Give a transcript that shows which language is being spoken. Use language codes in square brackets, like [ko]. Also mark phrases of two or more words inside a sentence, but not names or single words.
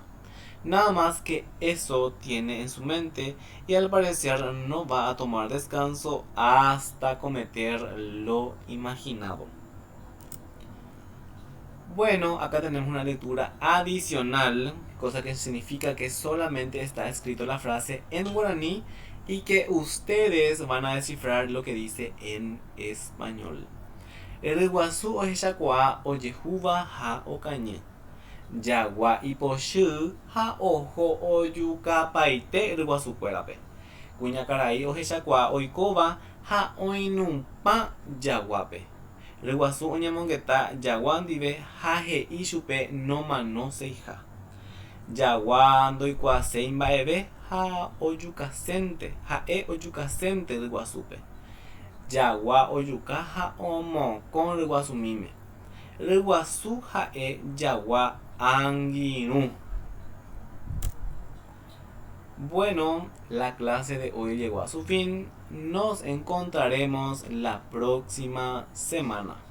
[es] Nada más que eso tiene en su mente y al parecer no va a tomar descanso hasta cometer lo imaginado. Bueno, acá tenemos una lectura adicional, cosa que significa que solamente está escrito la frase en guaraní y que ustedes van a descifrar lo que dice en español. [gn] Riguazú ohechakuaa ojehuva ha okañe. Jagua iposhy ha oho ojukapaite ryguasukuérape. Kuñakarai ohechakuaa oikóva ha oinumpa jaguápe. Ryguasu oñemongeta jagua ndive ha he'i chupe nomanoséiha. Jagua ndoikuaaséi mba'eve ha ojukasénte, ha'e ojukasénte ryguasúpe. Jagua ojuka ha omokõ ryguasumíme. Ryguasu ha'e jagua angirũ. [es] Bueno, la clase de hoy llegó a su fin. Nos encontraremos la próxima semana.